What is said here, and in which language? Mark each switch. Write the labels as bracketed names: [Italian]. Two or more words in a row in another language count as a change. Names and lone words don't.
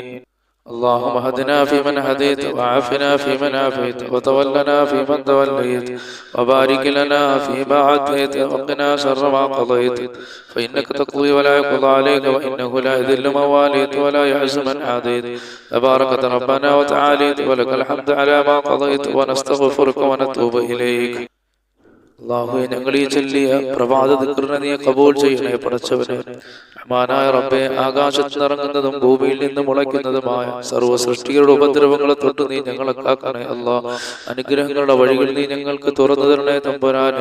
[Arabic] اللهم هدنا فيمن هديت وعافنا فيمن عافيت وتولنا فيمن توليت وبارك لنا فيما عافيت وقنا شر ما قضيت فإنك تقضي ولا يقضى عليك وإنه لا يذل من واليت ولا يعز من عاديت تباركت ربنا وتعاليت ولك الحمد على ما قضيت ونستغفرك ونتوب إليك. [Malayalam] അല്ലാഹുവേ, ഞങ്ങൾ ഈ ചൊല്ലിയ പ്രഭാത ദിക്റിനെ നീ ഖബൂൽ ചെയ്യണേ പടച്ചവനെ. റഹ്മാനായ റബ്ബേ, ആകാശത്ത് നിറങ്ങുന്നതും ഭൂമിയിൽ നിന്ന് മുളയ്ക്കുന്നതുമായ സർവ്വ സൃഷ്ടികളുടെ ഉപദ്രവങ്ങളെ തൊട്ട് നീ ഞങ്ങളെ കാക്കണേ അല്ലാഹ്. അനുഗ്രഹങ്ങളുടെ വഴികൾ നീ ഞങ്ങൾക്ക് തുറന്നു തരണേ തമ്പുരാനെ.